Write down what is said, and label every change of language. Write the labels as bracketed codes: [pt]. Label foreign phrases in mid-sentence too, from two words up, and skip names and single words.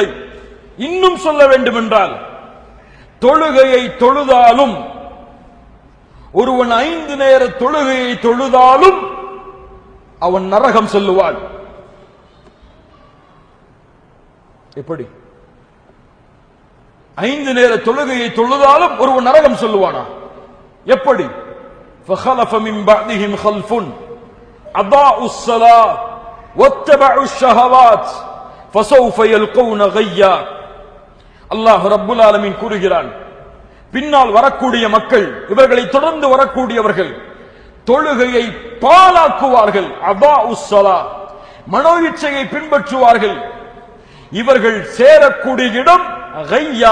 [ta] இன்னும் சொல்ல வேண்டும் என்றால், தொழுகையை தொழுதாலும் ஒருவன் 5 நேர தொழுகையை தொழுதாலும் அவன் நரகம் செல்லுவான். எப்படி? 5 நேர தொழுகையை தொழுதாலும் ஒருவன் நரகம் செல்லுவானா? எப்படி? [ar] فخلف من بعدهم خلف أضاعوا الصلاة واتبعوا الشهوات فسوف يلقون غيا. الله رب العالمين [ta] கூறுகிறான், பின்னால் வரக்கூடிய மக்கள், இவர்களை தொடர்ந்து வரக்கூடியவர்கள் தொழுகையை பாழாக்குவார்கள். [ar] أضاعوا الصلاة, [ta] மனோயிச்சையை பின்பற்றுவார்கள். இவர்கள் சேரக்கூடிய இடம் கையா.